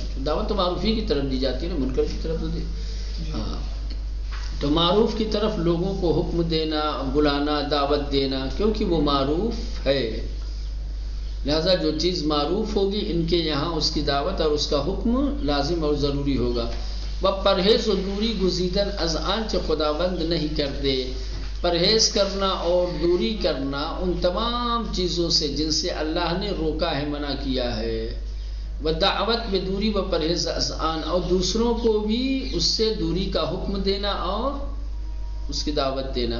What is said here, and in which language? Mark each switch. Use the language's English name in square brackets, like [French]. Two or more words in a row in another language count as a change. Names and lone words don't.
[Urdu] دعوت تو معروفی کی طرف دی جاتی ہے نا، منکر کی طرف تو دی. ہاں، تو معروف کی طرف لوگوں کو حکم دینا، بلانا، دعوت دینا، کیونکہ وہ معروف ہے. لہذا جو چیز معروف ہوگی ان کے یہاں اس کی دعوت اور اس کا حکم لازم اور ضروری ہوگا. [Persian] وہ پرہیز و دوری گزیدن از آنچ خداوند [Urdu] نہیں کرتے. پرہیز کرنا اور دوری کرنا ان تمام چیزوں سے جن سے اللہ نے روکا ہے، منع کیا ہے. وہ دعوت میں [Persian] دوری و پرہیز از آن، [Urdu] اور دوسروں کو بھی اس سے دوری کا حکم دینا اور اس کی دعوت دینا.